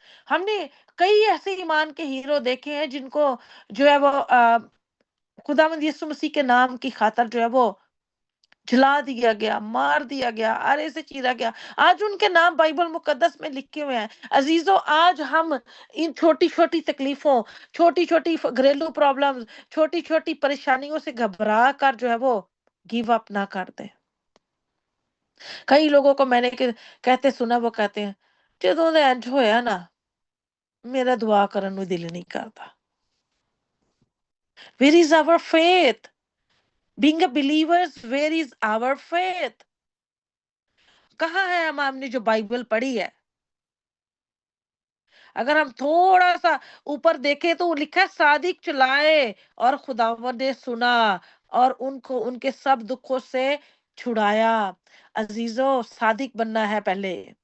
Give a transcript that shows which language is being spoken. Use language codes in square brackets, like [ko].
[ur] ہم نے کئی ایسے ایمان کے ہیرو دیکھے ہیں جن کو جو ہے وہ خداوند یسوع مسیح کے نام کی خاطر جو ہے وہ جلا دیا گیا، مار دیا گیا، آرے سے چیرا گیا۔ آج ان کے نام بائبل مقدس میں لکھے ہوئے ہیں۔ عزیزو، آج ہم ان چھوٹی چھوٹی تکلیفوں، چھوٹی چھوٹی گھریلو پرابلم، چھوٹی چھوٹی پریشانیوں سے گھبرا کر جو ہے وہ گیو اپ نہ کر دیں۔ کئی لوگوں کو میں نے کہتے سنا، وہ کہتے ہیں [pa] جدوں دے انج ہویا نا میرا دعا کرن نو دل نہیں کرتا۔ [en] Where is our faith? Being a believers, where is our faith? [ur] کہاں ہے ہم نے جو بائبل پڑھی ہے؟ اگر ہم تھوڑا سا اوپر دیکھیں تو لکھا ہے صادق چلائے اور خداوند نے سنا اور ان کو ان کے سب دکھوں سے چھڑایا۔ عزیزو، صادق بننا ہے پہلے۔